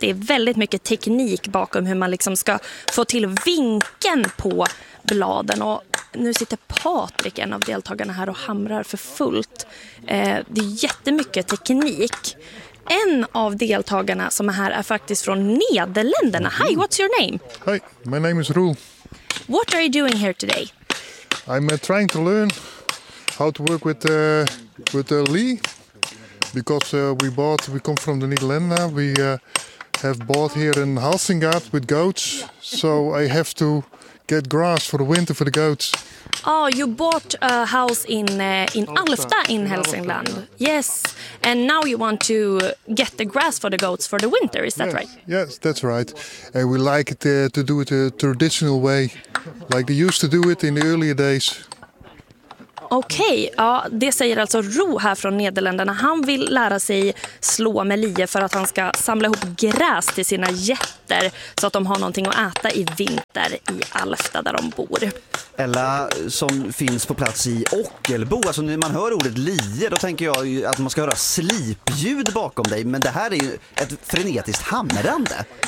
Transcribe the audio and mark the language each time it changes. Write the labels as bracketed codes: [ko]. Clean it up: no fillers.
[sv] Det är väldigt mycket teknik bakom hur man liksom ska få till vinkeln på bladen. Och nu sitter Patrik, en av deltagarna här, och hamrar för fullt. Det är jättemycket teknik. En av deltagarna som är här är faktiskt från Nederländerna. [en] Hi, what's your name? Hi, my name is Roel. What are you doing here today? I'm trying to learn how to work with Lee, because we come from the Netherlands. We have bought here in Halsingaard with goats, yeah. So I have to get grass for the winter for the goats. Oh, you bought a house in Alfta in Hälsingland. Yeah. Yes, and now you want to get the grass for the goats for the winter, is that right? Yes, that's right. And we like it to do it a traditional way, like they used to do it in the earlier days. [sv] Okej, okay. Ja, det säger alltså Ro här från Nederländerna. Han vill lära sig slå med lie för att han ska samla ihop gräs till sina getter så att de har någonting att äta i vinter i Alfta där de bor. Ella, som finns på plats i Ockelbo, alltså när man hör ordet lie, då tänker jag att man ska höra slipljud bakom dig, men det här är ju ett frenetiskt hamrande.